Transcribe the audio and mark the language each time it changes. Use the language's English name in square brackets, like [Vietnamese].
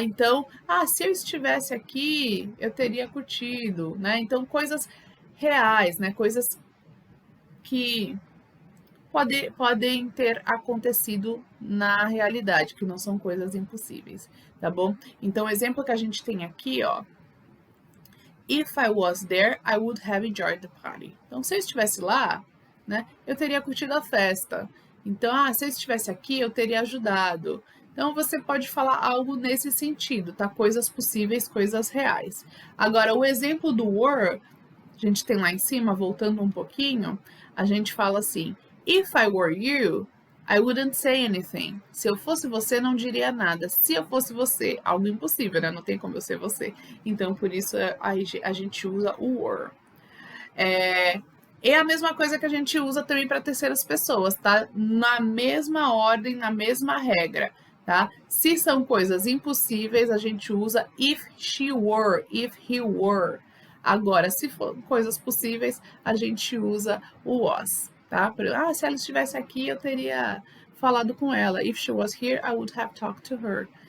[Portuguese] Então, se eu estivesse aqui, eu teria curtido, né? Então, coisas reais, né? Coisas que podem ter acontecido na realidade, que não são coisas impossíveis, tá bom? Então, o exemplo que a gente tem aqui, ó. [English] If I was there, I would have enjoyed the party. [Portuguese] Então, se eu estivesse lá, né, eu teria curtido a festa. Então, se eu estivesse aqui, eu teria ajudado. Então, você pode falar algo nesse sentido, tá? Coisas possíveis, coisas reais. Agora, o exemplo do were, a gente tem lá em cima, voltando um pouquinho, a gente fala assim, [English] if I were you, I wouldn't say anything. [Portuguese] Se eu fosse você, não diria nada. Se eu fosse você, algo impossível, né? Não tem como eu ser você. Então, por isso, a gente usa o were. É a mesma coisa que a gente usa também para terceiras pessoas, tá? Na mesma ordem, na mesma regra, tá? Se são coisas impossíveis, a gente usa [English] if she were, if he were. [Portuguese] Agora, se for coisas possíveis, a gente usa o was, tá? Se ela estivesse aqui, eu teria falado com ela. [English] If she was here, I would have talked to her.